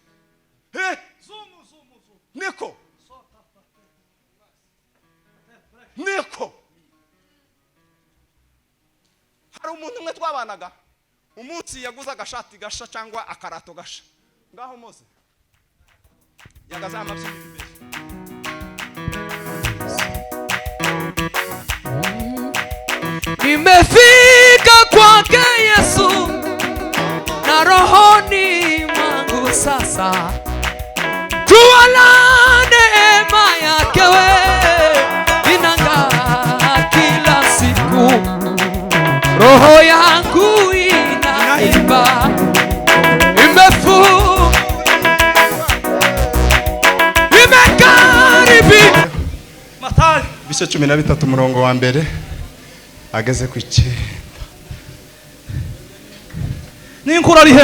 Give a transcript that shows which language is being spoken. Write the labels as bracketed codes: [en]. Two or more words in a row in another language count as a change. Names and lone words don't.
[rw] Niko hari umuntu umwe twabanaga, umunsi yaguze agashati gasha cyangwa akarato gasha, ngaho mose yagaza amabyiniro imbere. [sw] Nimefika kwake Yesu na rohoni mwangu sasa, tuwala neema yake we inang'aa kila siku, roho yangu inaimba imekaribi. [rw] Matayo bice 13 umurongo wa mbere ageze ku 9. Ninkura rihe